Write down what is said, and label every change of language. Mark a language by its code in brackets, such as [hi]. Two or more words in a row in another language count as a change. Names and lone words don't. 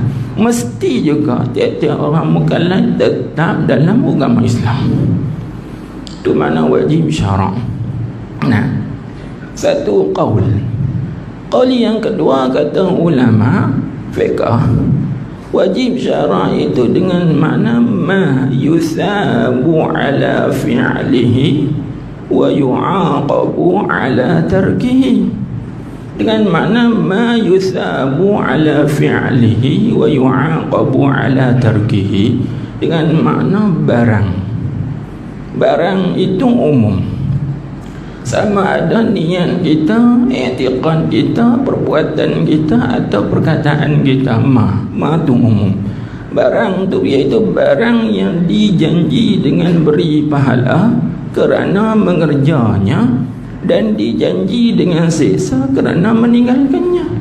[ms] Mesti juga tiap-tiap orang mukallaf tetap dalam agama Islam. Itu makna wajib syarak'. Satu qaul. Qaul yang kedua kata ulama fiqh, wajib syarak' itu dengan makna [ar] ما يثاب على فعله ويعاقب على تركه. [ms] Dengan makna [ar] ما يثاب على فعله ويعاقب على تركه, [ms] dengan makna barang itu umum, sama ada niat kita, i'tiqad kita, perbuatan kita atau perkataan kita, ma tu umum. Barang tu iaitu barang yang dijanji dengan beri pahala kerana mengerjanya dan dijanji dengan siksa kerana meninggalkannya.